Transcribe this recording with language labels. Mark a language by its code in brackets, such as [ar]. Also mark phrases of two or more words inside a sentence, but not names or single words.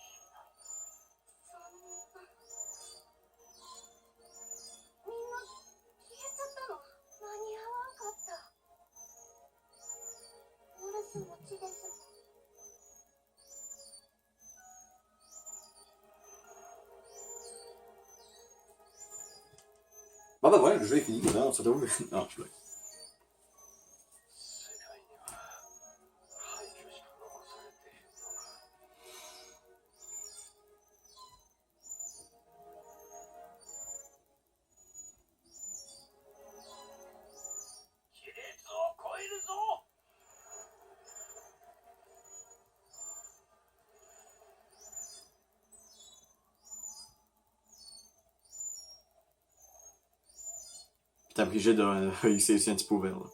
[ja] みんな消えちゃったの。間に合わんかった。モルスの血です。 [fr] Bon bah voilà, le jeu est fini, non, on se retrouve. Non, je blague. [ja] 世界には廃墟しか残されてへんのか。亀裂を超えるぞ。 [fr] T'es obligé de réussir aussi un petit peu ouvert, là.